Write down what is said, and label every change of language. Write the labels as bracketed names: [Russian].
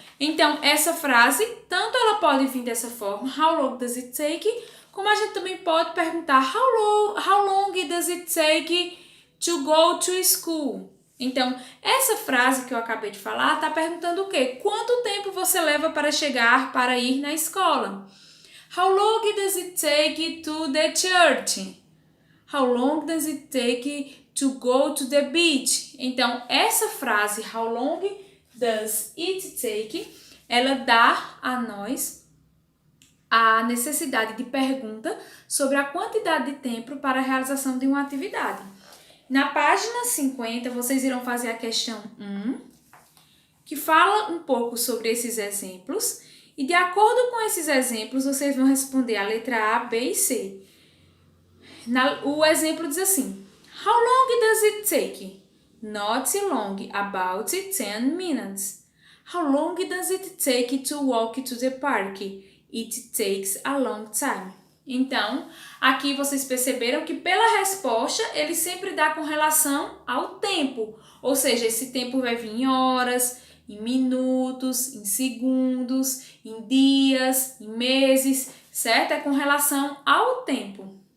[Portuguese] Então, essa frase, tanto ela pode vir dessa forma, [English] how long does it take, [Portuguese] como a gente também pode perguntar, [English] how long does it take to go to school? [Portuguese] Então, essa frase que eu acabei de falar está perguntando o quê? Quanto tempo você leva para ir na escola? [English] How long does it take to the church? How long does it take to go to the beach? [Portuguese] Então, essa frase, [English] how long does it take, [Portuguese] ela dá a nós a necessidade de pergunta sobre a quantidade de tempo para a realização de uma atividade. Na página 50, vocês irão fazer a questão 1, que fala um pouco sobre esses exemplos, e de acordo com esses exemplos, vocês vão responder a letra A, B e C. O exemplo diz assim: [English] How long does it take? Not long, about 10 minutes. How long does it take to walk to the park? It takes a long time. [Portuguese] Então, aqui vocês perceberam que pela resposta ele sempre dá com relação ao tempo. Ou seja, esse tempo vai vir em horas, em minutos, em segundos, em dias, em meses, certo? É com relação ao tempo.